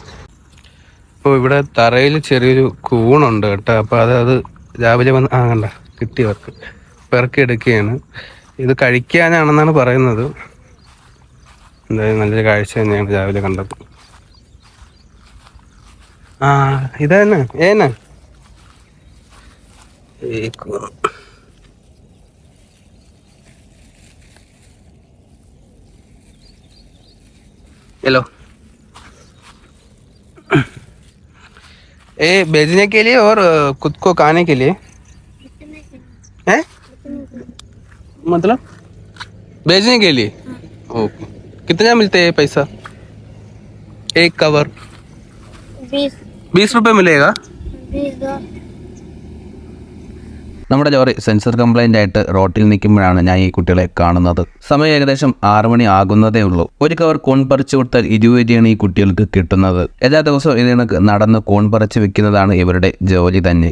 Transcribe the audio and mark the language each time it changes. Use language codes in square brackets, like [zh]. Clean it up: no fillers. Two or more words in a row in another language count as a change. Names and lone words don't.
[ml] അപ്പോൾ ഇവിടെ തറയിൽ ചെറിയൊരു കൂണുണ്ട് കേട്ടോ. അപ്പോൾ അത് രാവിലെ വന്ന് കണ്ട കിട്ടിയവർക്ക് പെറുക്കി എടുക്കുകയാണ്. ഇത് കഴിക്കാനാണെന്നാണ് പറയുന്നത്. എന്തായാലും നല്ലൊരു കാഴ്ച തന്നെയാണ് രാവിലെ കണ്ടത്. ഇതന്നെ ഏന [hi] हेलो ये बेचने के लिए और खुद को खाने के लिए है, मतलब बेचने के लिए। ओके, कितना मिलते हैं पैसा? एक कवर 20 रुपए मिलेगा। [ml] നമ്മുടെ ലോറി [en] sensor complaint [ml] ആയിട്ട് റോട്ടിൽ നിൽക്കുമ്പോഴാണ് ഞാൻ ഈ കുട്ടികളെ കാണുന്നത്. സമയം ഏകദേശം 6 മണി ആകുന്നതേ ഉള്ളൂ. ഒരു കവർ കോൺ പറിച്ചു കൊടുത്താൽ 20 രൂപയാണ് ഈ കുട്ടികൾക്ക് കിട്ടുന്നത്. എല്ലാ ദിവസവും ഇതിനൊക്കെ നടന്ന് കോൺ പറിച്ച് വെക്കുന്നതാണ് ഇവരുടെ ജോലി തന്നെ.